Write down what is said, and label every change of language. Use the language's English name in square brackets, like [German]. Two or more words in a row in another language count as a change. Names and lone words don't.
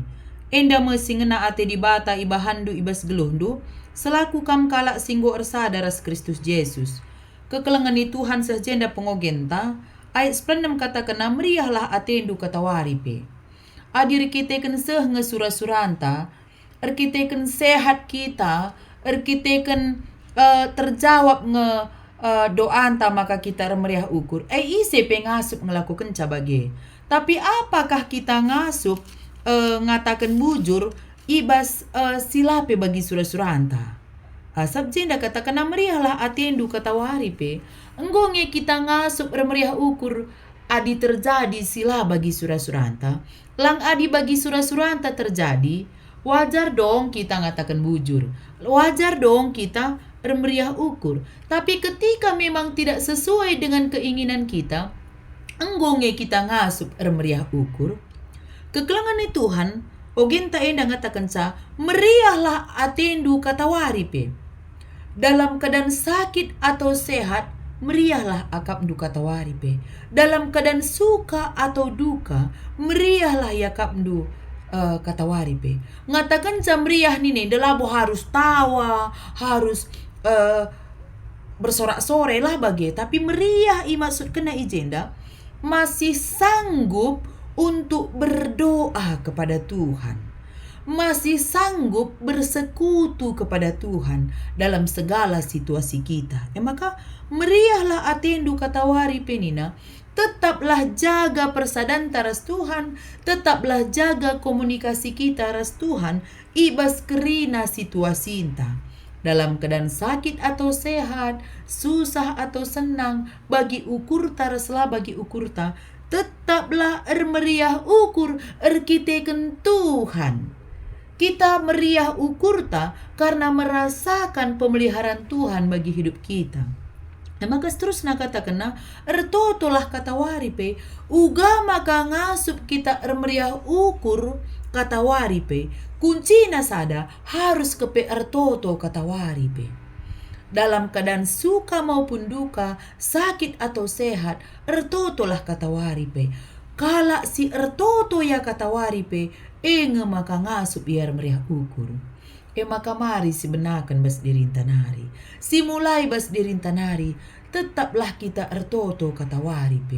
[Batak Karo] Enda mesingena ate di bata ibahandu ibas geluhdu. Selaku kam kalak singgo ersadaras Kristus Yesus. Kekelengan ni Tuhan sejenda pengogenta. Ayat 16 katakan meriahlah atendu kata waripe. Adir kita kan nge surah-suranta, kita kan sehat kita, kita kan terjawab nge doanta maka kita meriah ukur. Ise pengasup ngelakukan cabage. Tapi apakah kita ngasup ngatakan bujur ibas silape bagi surah-suranta. Sabjenda katakan meriahlah atendu kata waripe. Enggonge kita ngasup meriah ukur. Adi terjadi sila bagi surah-suranta. Lang adi bagi surah-suranta terjadi. Wajar dong kita ngatakan bujur. Wajar dong kita meriah ukur. [Indonesian] Tapi ketika memang tidak sesuai dengan keinginan kita, [Batak Karo] enggonge kita ngasup meriah ukur. Kekelangan ni Tuhan, ogenta enda ngatakan sa, meriahlah atendu kata waripe. [Indonesian] Dalam keadaan sakit atau sehat, [Batak Karo] meriahlah akapndu kata waripe. [Indonesian] Dalam keadaan suka atau duka, [Batak Karo] meriahlah yakapndu kata waripe. Ngatakan meriah nini delabo [Indonesian] harus tawa, harus bersorak-sore [Batak Karo] lah bagi. [Indonesian] Tapi [Batak Karo] meriah maksud kena ijenda [Indonesian] masih sanggup untuk berdoa kepada Tuhan. Masih sanggup bersekutu kepada Tuhan dalam segala situasi kita. [Batak Karo] Maka meriahlah atendu kata waripe nina. [Indonesian] Tetaplah jaga [Batak Karo] persadanta ras Tuhan. [Indonesian] Tetaplah jaga komunikasi kita ras Tuhan. [Batak Karo] Ibas kerina situasi inta. [Indonesian] Dalam keadaan sakit atau sehat, susah atau senang, [Batak Karo] bagi ukurta raslah bagi ukurta. Tetaplah meriah ukur erkiteken Tuhan. [Indonesian] Kita [Batak Karo] meriah ukurta [Indonesian] karena merasakan pemeliharaan Tuhan bagi hidup kita. [Batak Karo] Maka seterusnya katakan ertotolah kata waripe. Uga maka ngasup kita meriah ukur kata waripe. Kuncina sada harus kepe ertoto kata waripe. [Indonesian] Dalam keadaan suka maupun duka, sakit atau sehat, [Batak Karo] ertotolah kata waripe. Kala si ertoto ya kata waripe, maka ngasup biar meriah ukur. Maka mari si benakan bas dirintanari. Si mulai bas dirintanari, tetaplah kita ertoto kata waripe.